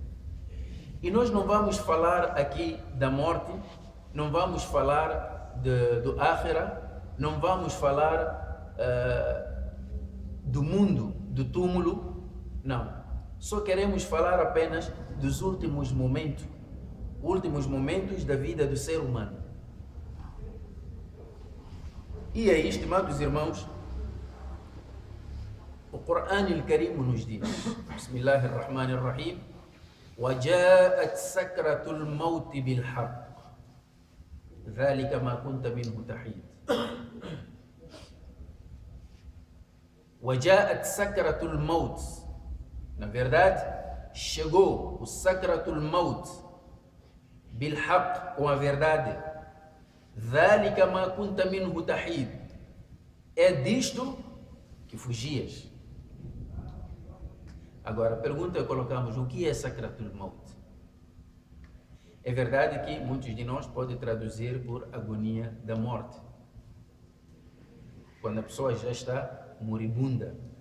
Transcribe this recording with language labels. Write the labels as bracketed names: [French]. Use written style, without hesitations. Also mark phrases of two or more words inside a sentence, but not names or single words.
[Portuguese] E nós não vamos falar aqui da morte, não vamos falar do akhira, não vamos falar do mundo, do túmulo, não. Só queremos falar apenas dos últimos momentos da vida do ser humano. E aí, estimados irmãos, o Coran al-Karim nos diz, [Arabic] Bismillahirrahmanirrahim, وَجَاءَتْ سَكْرَةُ الْمَوْتِ بِالْحَقِّ ذَلِكَ مَا كُنْتَ مِنْهُ تَحِيدٌ. وَجَاءَتْ سَكْرَةُ الْمَوْتِ. [Portuguese] Na verdade, chegou o [Arabic] سكرة الموت بالحق, [Portuguese] com a verdade. [Arabic] ذَلِكَ مَا كُنْتَ مِنْهُ تَحِيدٌ. [Portuguese] É disto que fugias. Agora, a pergunta colocamos, o que é [Arabic] سكرة الموت? [Portuguese] É verdade que muitos de nós podem traduzir por agonia da morte. Quando a pessoa já está moribunda.